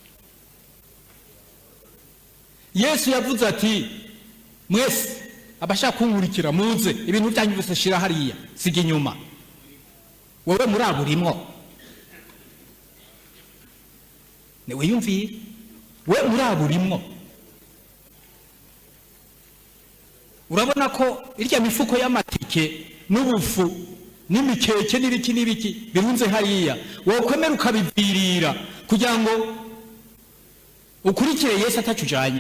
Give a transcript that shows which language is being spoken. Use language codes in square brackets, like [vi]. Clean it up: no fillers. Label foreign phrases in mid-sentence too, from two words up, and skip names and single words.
[rn] Yesu yavuze ati mwese abashaka kunkurikira muze, ibintu byanyu byose shira hariya, siga inyuma. Wowe muri aburimwo, ni wiyumvire, we muri aburimwo. Urabona ko irya mifuko y'amatike n'ubufu n'imikeke n'ibiki birunze hariya, wowe kwemera ukabivirira kugira ngo ukurikire Yesu atacujanye?